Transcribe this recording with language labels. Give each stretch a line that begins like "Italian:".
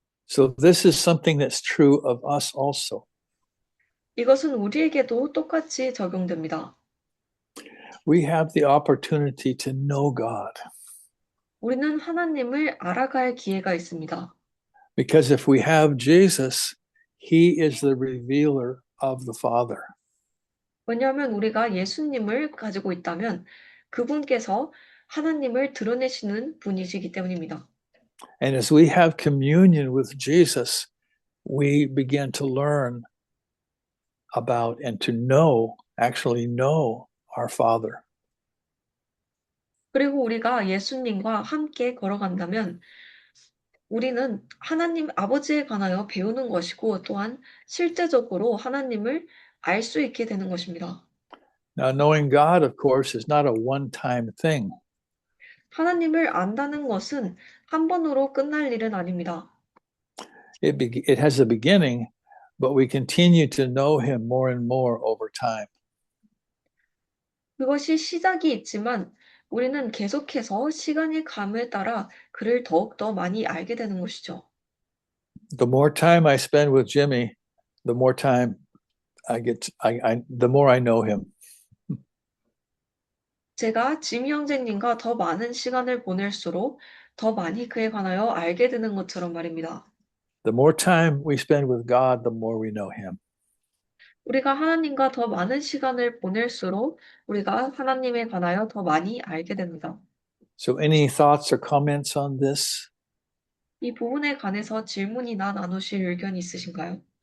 English: So this is something that's true of us also.
Korean: 이것은 우리에게도 똑같이 적용됩니다.
English: We have the opportunity to know God.
Korean: 우리는 하나님을 알아갈 기회가 있습니다.
English: Because if we have Jesus, he is the revealer of the Father.
Korean: 왜냐하면 우리가 예수님을 가지고 있다면 그분께서 하나님을 드러내시는 분이시기 때문입니다.
English: And as we have communion with Jesus, we begin to learn about and to actually know our Father.
Korean: 그리고 우리가 예수님과 함께 걸어간다면 우리는 하나님 아버지에 관하여 배우는 것이고 또한 실제적으로 하나님을 알 수 있게 되는 것입니다.
English: Now, knowing God, of course, is not a one-time thing.
Korean: 하나님을 안다는 것은 한 번으로 끝날 일은 아닙니다.
English: it has a beginning, but we continue to know him more and more over time.
Korean: 그것이 시작이 있지만 우리는 계속해서 시간이 감에 따라 그를 더욱더 많이 알게 되는 것이죠.
English: The more time I spend with Jimmy, the more time the more I know him.
Korean: 제가 지미 형제님과 더 많은 시간을 보낼수록 더 많이 그에 관하여 알게 되는 것처럼 말입니다.
English: The more time we spend with God, the more we know him.
Korean: 우리가 하나님과 더 많은 시간을 보낼수록 우리가 하나님에 관하여 더 많이 알게 됩니다.
English: So any thoughts or comments on this?
Korean: 이 부분에 관해서 질문이나 나누실 의견이 있으신가요?